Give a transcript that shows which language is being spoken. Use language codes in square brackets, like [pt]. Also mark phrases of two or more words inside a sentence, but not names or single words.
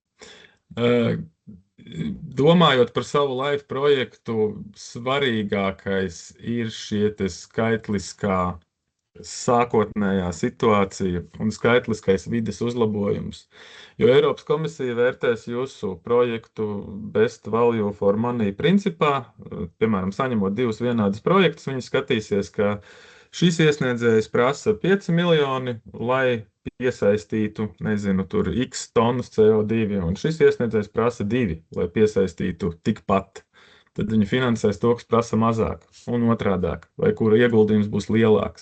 [lv] Domājot par savu LIFE projektu, svarīgākais ir šie skaitliskā sākotnējā situācija un skaitliskais vides uzlabojums. Jo Eiropas komisija vērtēs jūsu projektu [en] best value for money [lv] principā. Piemēram, saņemot 2 vienādus projektus, viņi skatīsies, ka šis iesniedzējs prasa 5 miljoni, lai piesaistītu, nezinu, tur x tonnas CO2, un šis iesniedzējs prasa 2, lai piesaistītu tikpat. Tad viņi finansēs to, kas prasa mazāk, un otrādāk, vai kura ieguldījums būs lielāks.